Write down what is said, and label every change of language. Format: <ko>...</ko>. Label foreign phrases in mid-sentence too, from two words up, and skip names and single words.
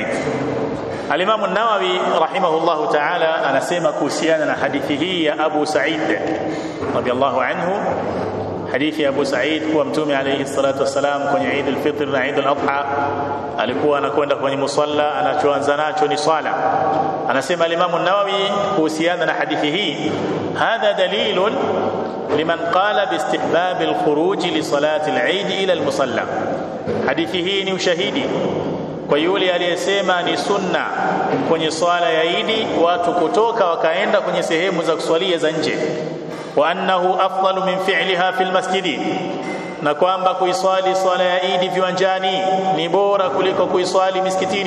<sw>Al-Imam an-Nawawi</sw> <ar>رحمه الله تعالى</ar> <sw>anasema kuhusiana na hadithi hii ya Abu Sa'id</sw> <ar>رضي الله عنه,</ar> <sw>hadithi ya Abu Sa'id kwa Mtume</sw> <ar>عليه الصلاة والسلام</ar> <sw>kwenye Eid al-Fitr na Eid al-Adha alikuwa anakwenda kwenye musalla, anachoanza nacho ni swala. Anasema al-Imam an-Nawawi kuhusiana na hadithi hii,</sw> <ar>هذا دليل لمن قال باستحباب الخروج لصلاة العيد إلى المصلى.</ar> <sw>Hadithi hii ni ushahidi kwa yule aliyesema ni sunna kwenye swala ya Eid watu kutoka wakaenda kwenye sehemu za kuswalia za nje,</sw> <ar>وأنه أفضل من فعلها في المسجد,</ar> <sw>na kwamba kuiswali swala ya Eid viwanjani ni bora kuliko kuiswali misikitini.</sw>